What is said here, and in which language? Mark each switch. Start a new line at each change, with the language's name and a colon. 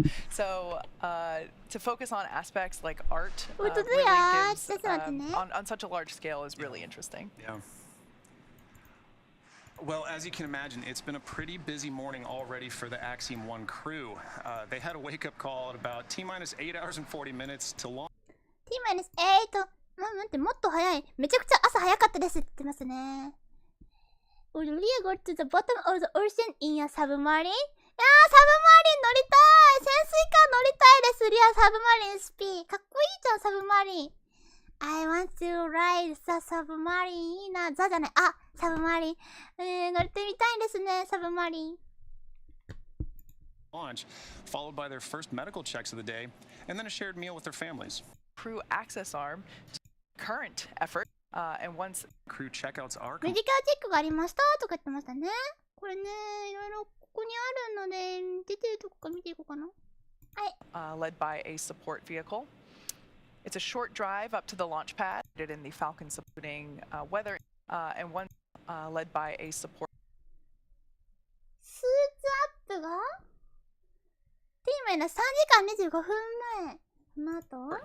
English: So to focus on aspects like art really gives, on such a large scale is really interesting. Yeah. Well, as you can imagine, it's been a pretty busy morning already for the Axiom-1 crew. They had a wake-up call at about T-minus 8 hours and 40 minutes to launch. T-minus 8?
Japanese: 待って、もっと早い。めちゃくちゃ朝早かったですって言ってますね。
English: Would Leah go to the bottom of the ocean in a submarine?
Japanese: いやー、サブマリン乗りたい。潜水艦乗りたいです。リアサブマリンスピー。かっこいいじゃん、サブマリン。
English: I want to ride the submarine.
Japanese: いいな。ザじゃない。あ、サブマリン。乗ってみたいですね、サブマリン。
English: Launch, followed by their first medical checks of the day, and then a shared meal with their families. Crew access arm, current effort, and once crew checkouts are
Japanese: メディカルチェックがありましたとか言ってましたね。これね、いろいろここにあるので、出てるとこから見ていこうかな。はい。
English: led by a support vehicle. It's a short drive up to the launch pad in the Falcon supporting weather, and one led by a support.
Japanese: スーツアップが名の3時間25分前。その後